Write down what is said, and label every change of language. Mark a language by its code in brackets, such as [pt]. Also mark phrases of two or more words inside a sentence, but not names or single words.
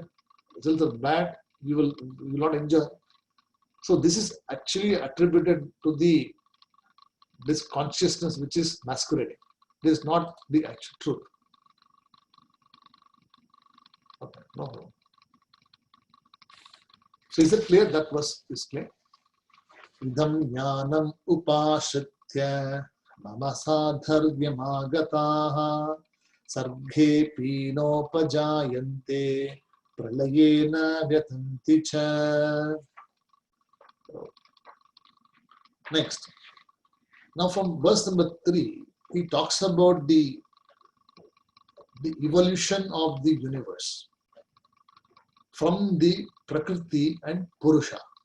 [en] Results are bad, you will not enjoy. So this is actually attributed to this consciousness which is masquerading. This is not the actual truth. Okay, no problem. So is it clear? That was is clear. [sa] Idam jnanam upashritya mama sadharvyamagataha sarghe pinopajayante pralayena vyatanti cha. [en] Next. Now from verse number 3, he talks about the evolution of the universe from the Prakriti and Purusha.